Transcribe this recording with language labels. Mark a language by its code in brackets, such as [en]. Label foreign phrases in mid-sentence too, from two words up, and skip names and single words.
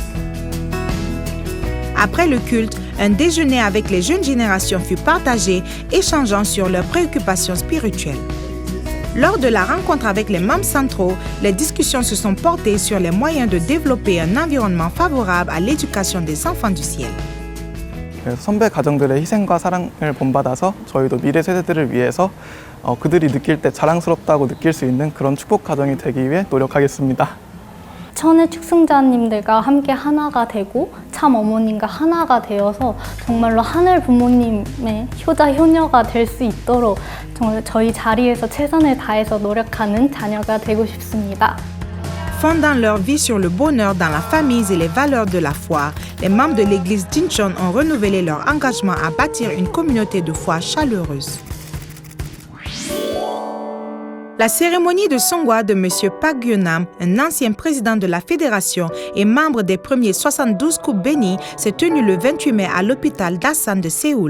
[fr] Après le culte, un déjeuner avec les jeunes générations fut partagé, échangeant sur leurs préoccupations spirituelles. Lors de la rencontre avec les membres centraux, les discussions se sont portées sur les moyens de développer un environnement favorable à l'éducation des enfants du ciel. [ko] 선배 가정들의 희생과 사랑을 본받아서 저희도 미래 세대들을 위해서 그들이 느낄 때 자랑스럽다고 느낄 수 있는 그런 축복 가정이 되기 위해 노력하겠습니다. 천의 축승자님들과 함께 하나가 되고 참 어머님과 하나가 되어서 정말로 하늘 부모님의 효자 효녀가 될 수 있도록 정말 저희 자리에서 최선을 다해서 노력하는 자녀가 되고 싶습니다. [fr] Fondant leur vie sur le bonheur dans la famille et les valeurs de la foi, les membres de l'église d'Incheon ont renouvelé leur engagement à bâtir une communauté de foi chaleureuse. La cérémonie de Songhwa de M. Park Gyu-nam, un ancien président de la fédération et membre des premiers 72 couples bénis, s'est tenue le 28 mai à l'hôpital d'Asan de Séoul.